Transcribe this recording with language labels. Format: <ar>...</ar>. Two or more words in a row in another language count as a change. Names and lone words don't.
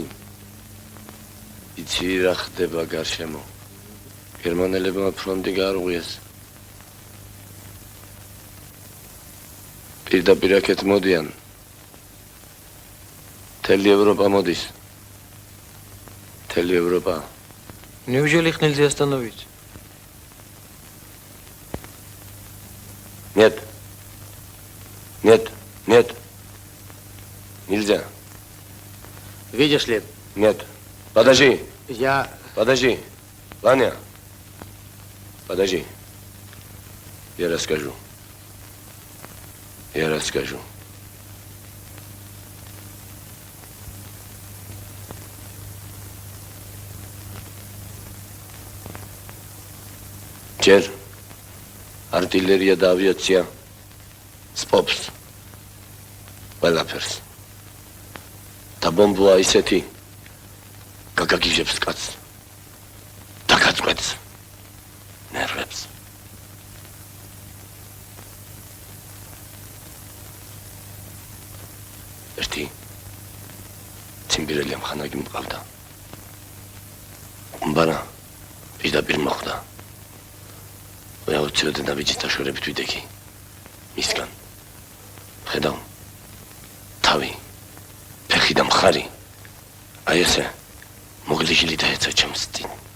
<ka>იცი რა ხდება გარშემო. გერმანელებმა ფრონტი გაარღვიეს. პირდაპირ აქეთ მოდიან. მთელი ევროპა მოდის. მთელი ევროპა.</ka> <ru>Неужели их нельзя остановить? Нет. Нет. Нет. Нельзя. Видишь ли? Нет. Подожди. Я... Подожди. Ваня. Подожди. Я расскажу. Я расскажу.</ru> <ka>ჯერ артиллерия და ავიაცია სპობს ყველაფერს და ბომბა ისეთი გაგაგიჟებს კაცს და გაწყვეტს ნერვებს ერთი ციმბირელი ამხანაგი მყავდა უმბარა პირდაპირ მოხვდა აუცილებლად დავიჭით დაშორებით ვიდექი მისგან ხედავ თავი ფეხი და მხარი აი ესე მოგლიშილი დაეცა ჩემს წინ</ka>